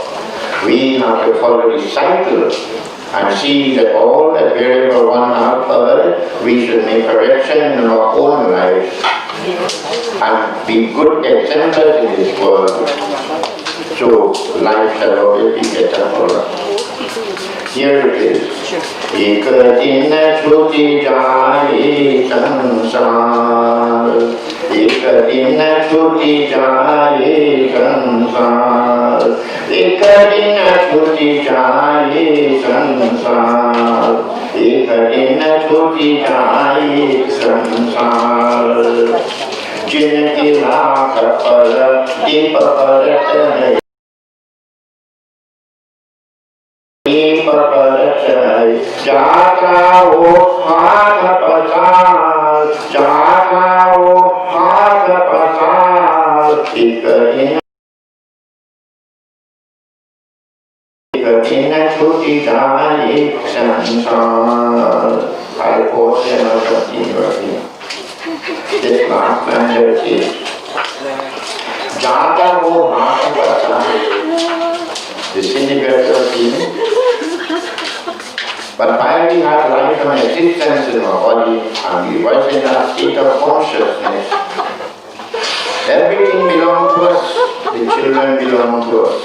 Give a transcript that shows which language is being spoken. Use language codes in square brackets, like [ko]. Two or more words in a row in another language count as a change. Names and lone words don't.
[en] We have to follow the cycle and see that all that wherever one has heard, we should make correction in our own lives and be good examples in this world. So life shall always be better for us. Here it is. [hi] एक दिन छूटी जाए संसार. एक दिन छूटी जाए संसार. एक दिन छूटी जाए संसार. एक दिन छूटी जाए संसार. जिनकी लाख पल दीपरत है. जाओ हाथ पसार जाओ हाथ पसार एक दिन छूटी जाए संसार [en] I pause and I'll continue again. This last line is [hi] जाओ हाथ पसार. [en] The significance of but while we have life and existence in our body and we was in that state of consciousness, everything belongs to us. The children belong to us.